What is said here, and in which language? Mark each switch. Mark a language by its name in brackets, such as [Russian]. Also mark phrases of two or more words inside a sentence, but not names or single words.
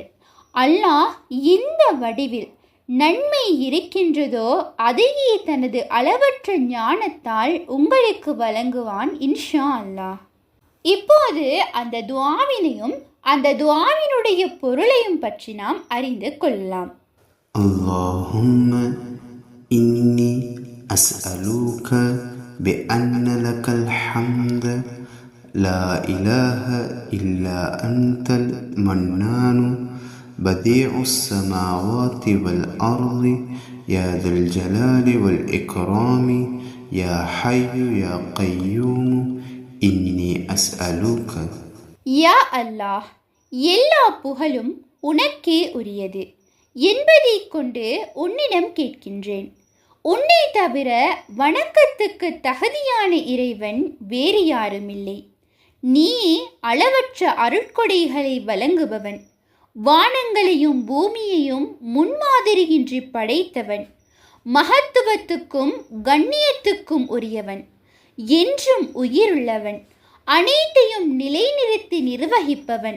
[Tamil] அல்லாஹ் எந்த வடிவில் நன்மை இருக்கின்றதோ அதையே தனது அளவற்ற ஞானத்தால் உங்களுக்கு வழங்குவான் [Arabic] إن شاء الله. [Tamil] இப்போது அந்த துஆவினையும் அந்த துஆவினுடைய பொருளையும் பற்றி நாம் அறிந்து கொள்ளலாம். [Arabic] اللهم إني أسألك بأن لك الحمد لا إله إلا أنت المنان بديع السماوات والأرض يا ذا الجلال والإكرام يا حي يا قيوم إني أسألك. [Tamil] யா அல்லாஹ், எல்லா புகழும் உனக்கே உரியது என்பதை கொண்டு உன்னிடம் கேட்கின்றேன். உன்னை தவிர வணக்கத்துக்கு தகுதியான இறைவன் வேறு யாருமில்லை. நீ அளவற்ற அருட்கொடைகளை வழங்குபவன், வானங்களையும் பூமியையும் முன்மாதிரியின்றி படைத்தவன், மகத்துவத்துக்கும் கண்ணியத்துக்கும் உரியவன், என்றும் உயிருள்ளவன், அனைத்தையும் நிலைநிறுத்தி நிர்வகிப்பவன்.